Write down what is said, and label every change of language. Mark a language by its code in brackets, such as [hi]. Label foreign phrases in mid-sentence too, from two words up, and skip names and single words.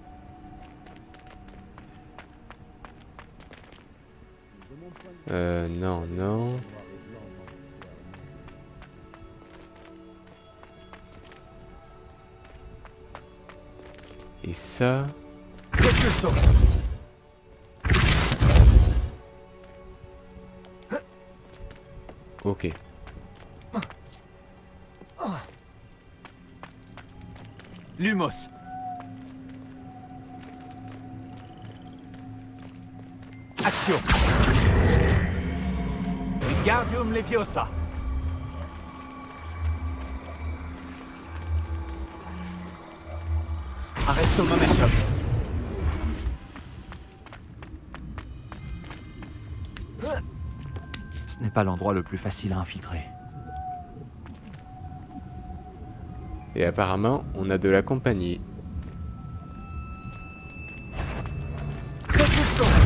[fr] Non, non. Et ça... Repulso. Ok. Lumos. Action. Wingardium Leviosa. Arresto momentum. Ce n'est pas l'endroit le plus facile à infiltrer. Et apparemment, on a de la compagnie. Repulso.